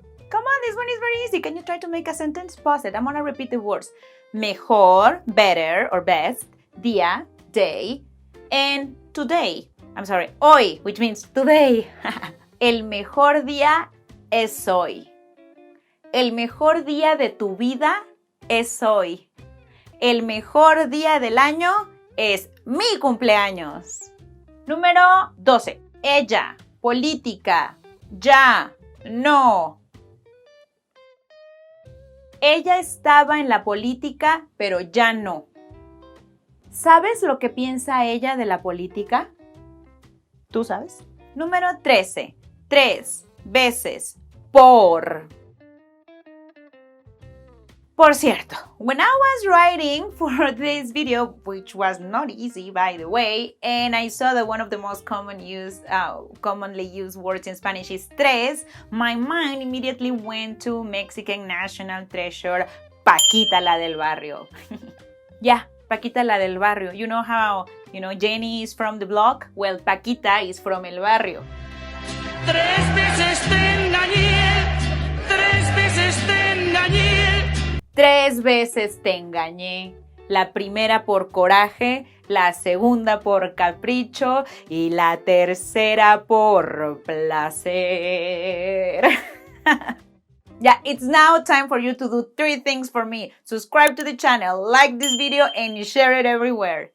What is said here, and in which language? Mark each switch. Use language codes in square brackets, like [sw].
[en] Come on, this one is very easy. Can you try to make a sentence? Pause it. I'm going to repeat the words. Mejor, better or best, día, day, and today. I'm sorry, hoy, which means today. [es] El mejor día es hoy. El mejor día de tu vida es hoy. El mejor día del año es mi cumpleaños. Número 12. Ella, política, ya, no. Ella estaba en la política, pero ya no. ¿Sabes lo que piensa ella de la política? ¿Tú sabes? Número 13. 3 veces por. Por cierto, [en] when I was writing for this video, which was not easy by the way, and I saw that one of the most commonly used words in Spanish is tres, my mind immediately went to Mexican national treasure, Paquita la del barrio. Yeah, Paquita la del barrio. You know how, Jenny is from the block? Well, Paquita is from el barrio. [es] 3 veces te engañé, 3 veces te engañé. 3 veces te engañé. La primera por coraje, la segunda por capricho y la tercera por placer. [en] Yeah, it's now time for you to do 3 things for me. Subscribe to the channel, like this video, and share it everywhere.